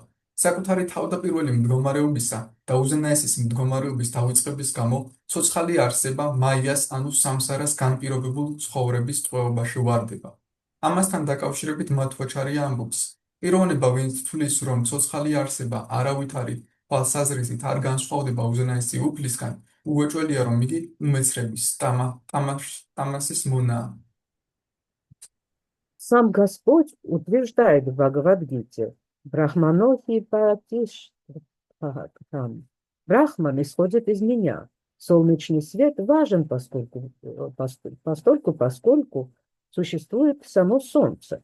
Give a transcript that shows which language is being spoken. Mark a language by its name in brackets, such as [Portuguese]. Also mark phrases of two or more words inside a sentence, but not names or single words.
[Georgian] საკუთარი თავდაპირველი მდგომარეობისა და უზენაესის მდგომარეობის დავიწყების გამო ცოცხალი არსება მაიას ანუ სამსარას განპირობებულ ცხოვრების ტყვეობაში ვარდება. ამასთან დაკავშირებით მათვაჩარია ამბობს: პიროვნება ვინც თვლის, რომ ცოცხალი არსება არავითარი თვალსაზრისით არ განსხვავდება უზენაესი უფლისგან, უეჭველია, რომ იგი უმეცრების ტამასის монაა. [Russian] Сам Господь утверждает в Бхагавад-гите: [Sanskrit] «ब्रह्मणोहि प्रतिष्». [Russian] Брахман исходит из меня. Солнечный свет важен поскольку существует само Солнце.